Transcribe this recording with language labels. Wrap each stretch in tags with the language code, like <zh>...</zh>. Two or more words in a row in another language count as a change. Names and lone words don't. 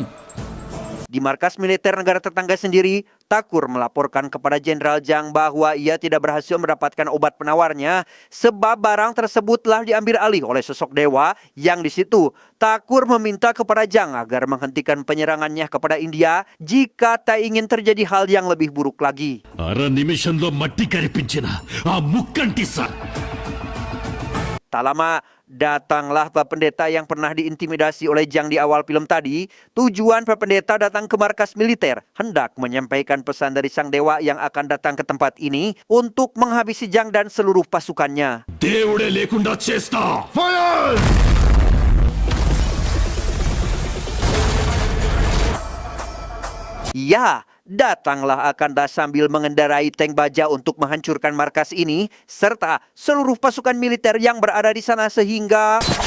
<id>Di markas militer negara tetangga sendiri, Thakur melaporkan kepada Jenderal Jang bahwa ia tidak berhasil mendapatkan obat penawarnya sebab barang tersebut telah diambil alih oleh sosok dewa yang di situ. Thakur meminta kepada Jang agar menghentikan penyerangannya kepada India jika tak ingin terjadi hal yang lebih buruk lagi.</id> <te>Ara నిమిషంలో మట్టి కరిపించిన ఆ ముక్కంటి సార్.</te> <id>Tak lama, datanglah Pak Pendeta yang pernah diintimidasi oleh Jang di awal film tadi. Tujuan Pak Pendeta datang ke markas militer hendak menyampaikan pesan dari sang dewa yang akan datang ke tempat ini untuk menghabisi Jang dan seluruh pasukannya.</id> <te>దేవుడే లేకుండా చేస్తా.</te> <id>Ya, datanglah Akanda sambil mengendarai tank baja untuk menghancurkan markas ini serta seluruh pasukan militer yang berada di sana sehingga</id>